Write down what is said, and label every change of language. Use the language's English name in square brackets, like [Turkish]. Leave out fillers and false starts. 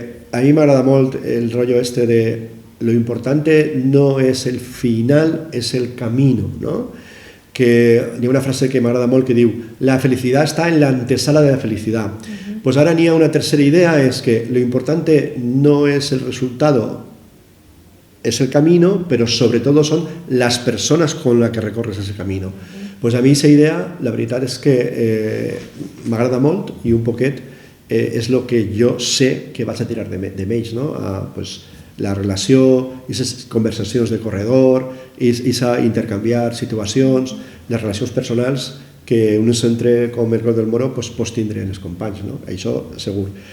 [Catalan] A mi m'agrada molt el rotllo de [Spanish] lo importante no és el final, és el camino. [Catalan] Que hi ha una frase que m'agrada molt que diu [Spanish] la felicidad está en la antesala de la felicidad. Pues ahora [Catalan] n'hi ha una tercera idea, és que [Spanish] lo importante no es el resultado, es el camino, pero sobre todo son las personas con las que recorres ese camino. [Catalan] Pues a mi aquesta idea, la veritat és que m'agrada molt i un poquet és el que jo sé que vaig a tirar de menys, la relació, aquestes conversacions de corredor, intercanviar situacions, les relacions personals que un centre com el Clos del Moro pots tindre en els companys, això segur.